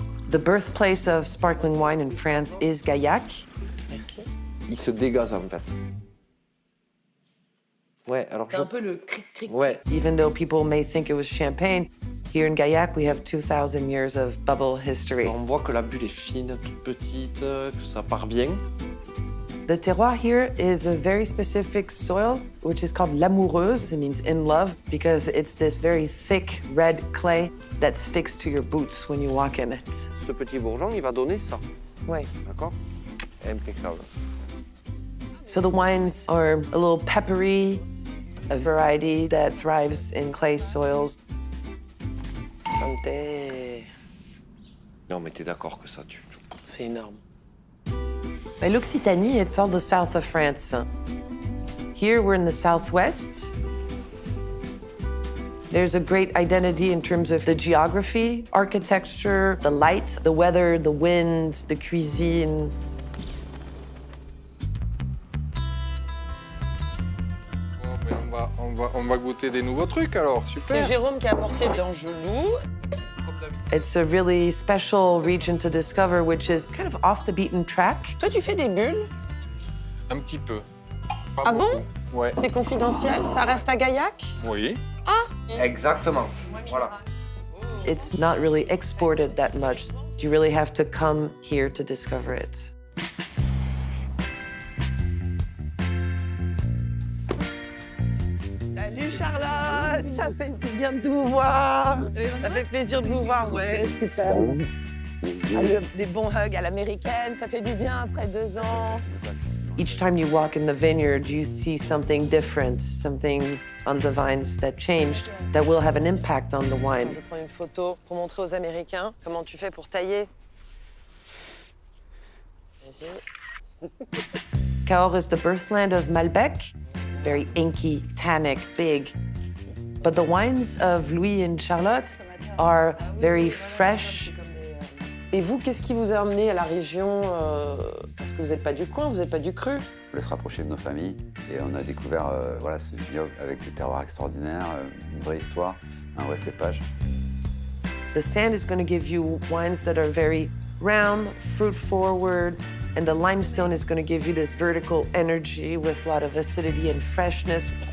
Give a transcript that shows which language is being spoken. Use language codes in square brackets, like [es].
[en] The birthplace of sparkling wine in France is Gaillac. [fr] Merci. Il se dégaze en fait. Ouais, alors C'est un peu le cric-cric. Ouais. [en] Even though people may think it was champagne, here in Gaillac, we have 2,000 years of bubble history. [fr] On voit que la bulle est fine, toute petite, que ça part bien. [en] The terroir here is a very specific soil, which is called l'amoureuse. It means in love, because it's this very thick red clay that sticks to your boots when you walk in it. [fr] Ce petit bourgeon, il va donner ça. Ouais. D'accord? Impeccable. [en] So the wines are a little peppery, a variety that thrives in clay soils. [fr] Santé. Non, mais t'es d'accord que ça tue. C'est énorme. [en] By l'Occitanie, it's all the south of France. Here, we're in the southwest. There's a great identity in terms of the geography, architecture, the light, the weather, the wind, the cuisine. [fr] Bon, mais on va goûter des nouveaux trucs alors, super. C'est Jérôme qui a apporté d'Angelou. [en] It's a really special region to discover, which is kind of off the beaten track. [fr] Toi, tu fais des bulles? Un petit peu. Pas Ah beaucoup. bon? Ouais. C'est confidentiel? Ça reste à Gaillac? Oui. Exactement. Voilà. [en] It's not really exported that much. You really have to come here to discover it. [fr] Salut Charlotte, ça fait du bien de vous voir. Ça fait plaisir de vous voir, ouais, super. Allez, des bons hugs à l'américaine, ça fait du bien après 2 ans. [en] Each time you walk in the vineyard, you see something different, something on the vines that changed, that will have an impact on the wine. [fr] Je vais prendre une photo pour montrer aux Américains comment tu fais pour tailler. Vas-y. [en] Cahors is the birthland of Malbec, very inky, tannic, big. But the wines of Louis and Charlotte are very fresh. [fr] Et vous, qu'est-ce qui vous a amené à la région? Parce que vous n'êtes pas du coin, vous n'êtes pas du cru. On voulait se rapprocher de nos familles et on a découvert voilà, ce vignoble avec des terroirs extraordinaires, une vraie histoire, un vrai cépage. [en] The sand is going to give you wines that are very round, fruit-forward, and the limestone is going to give you this vertical energy with a lot of acidity and freshness.